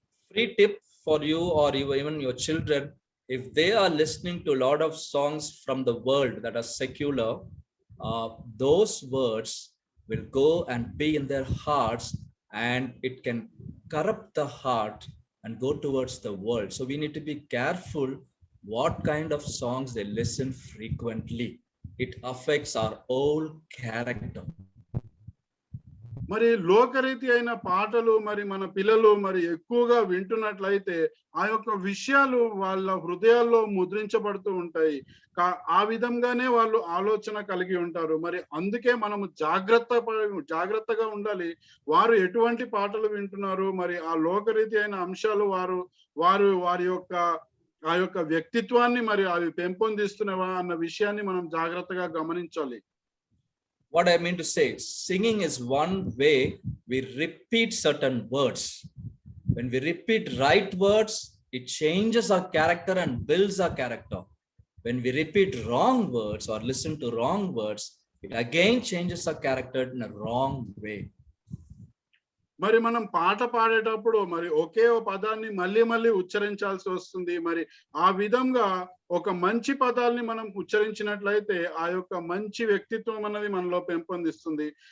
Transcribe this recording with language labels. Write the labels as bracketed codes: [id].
[en] Free tip for you or even your children, if they are listening to a lot of songs from the world that are secular, those words will go and be in their hearts, and it can corrupt the heart and go towards the world. So we need to be careful what kind of songs they listen frequently. It affects our whole character. [te] మరి లోకరీతి అయిన పాటలు మరి మన పిల్లలు మరి ఎక్కువగా వింటున్నట్లయితే ఆ యొక్క విషయాలు వాళ్ళ హృదయాల్లో ముద్రించబడుతూ ఉంటాయి. ఆ విధంగానే వాళ్ళు ఆలోచన కలిగి ఉంటారు. మరి అందుకే మనము జాగ్రత్తగా ఉండాలి. వారు ఎటువంటి పాటలు వింటున్నారు, మరి ఆ లోకరీతి అయిన అంశాలు వారి యొక్క ఆ యొక్క వ్యక్తిత్వాన్ని మరి అవి పెంపొందిస్తున్నవా అన్న విషయాన్ని మనం జాగ్రత్తగా గమనించాలి. [en] What I mean to say, singing is one way we repeat certain words. When we repeat right words, it changes our character and builds our character. When we repeat wrong words or listen to wrong words, it again changes our character in a wrong way. [te] మరి మనం పాట పాడేటప్పుడు మరి ఒకే పదాన్ని మళ్ళీ ఉచ్చరించాల్సి వస్తుంది. మరి ఆ విధంగా ఒక మంచి పదాల్ని మనం ఉచ్చరించినట్లయితే ఆ యొక్క మంచి వ్యక్తిత్వం అన్నది మనలో పెంపొందిస్తుంది.